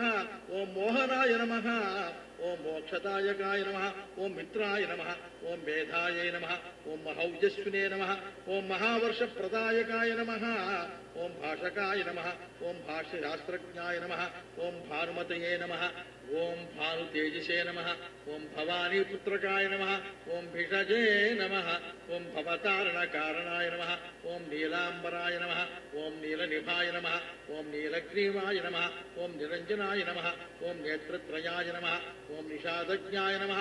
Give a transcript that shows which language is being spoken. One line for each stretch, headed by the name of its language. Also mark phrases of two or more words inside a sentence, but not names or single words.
Sanskrit: ಓಂ ಮೋಹನಾಯ ನಮಃ. ಓಂ ಮೋಕ್ಷದಾಯಕಾಯ ನಮಃ. ಓಂ ಮಿತ್ರಾಯ ನಮಃ. ಓಂ ಮೇಧಾಯೈ ನಮಃ. ಓಂ ಮಹೌಜಸ್ವಿನೇ ನಮಃ. ಓಂ ಮಹಾವರ್ಷಪ್ರದಾಯಕಾಯ ನಮಃ. ಓಂ ಭಾಷಕಾಯ ನಮಃ. ಓಂ ಭಾಷ್ಯಶಾಸ್ತ್ರಜ್ಞಾಯ ನಮಃ. ಓಂ ಭಾನುಮತಯೇ ನಮಃ. ఓం భానుతేజసే నమః. ఓం భవానీపుత్రకాయ నమః. ఓం భిషజే నమః. ఓం భవతారణకారణాయ నమః. ఓం నీలాంబరాయ నమః. ఓం నీలనిభాయ నమః. ఓం నీలగ్రీవాయ నమః. ఓం నిరంజనాయ నమః. ఓం నేత్రత్రయాయ నమః. ఓం నిషాదజ్ఞాయ నమః.